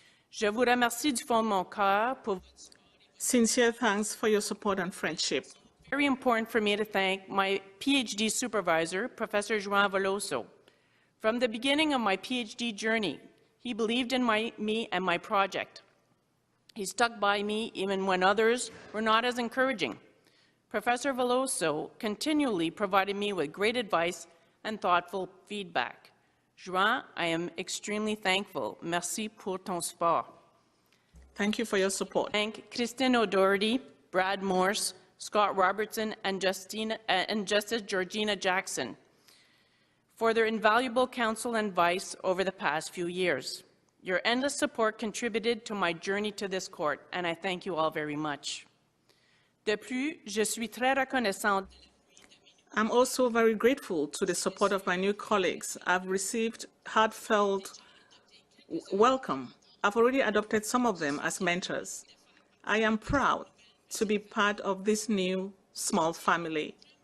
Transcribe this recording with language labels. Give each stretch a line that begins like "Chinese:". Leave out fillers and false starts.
French: Je vous remercie du fond de mon cœur pour...
English: Sincere thanks for your support and friendship. Very important for me to thank my PhD supervisor, Professor João Veloso. From the beginning of my PhD journey, he believed in me and my project. He stuck by me even when others were not as encouraging. Professor Veloso continually provided me with great advice and thoughtful feedback. João, I am extremely thankful.
French: Merci pour ton support.
English: Thank you for your support. Thank Kristen O'Doherty, Brad Morse, Scott Robertson, and Justice Georgina Jackson for their invaluable counsel and advice over the past few years. Your endless support contributed to my journey to this court, and I thank you all very much.
French: De plus, je suis très reconnaissante.
English: I'm also very grateful to the support of my new colleagues. I've received heartfelt welcome. I've already adopted some of them as mentors. I am proud to be part of this new small family.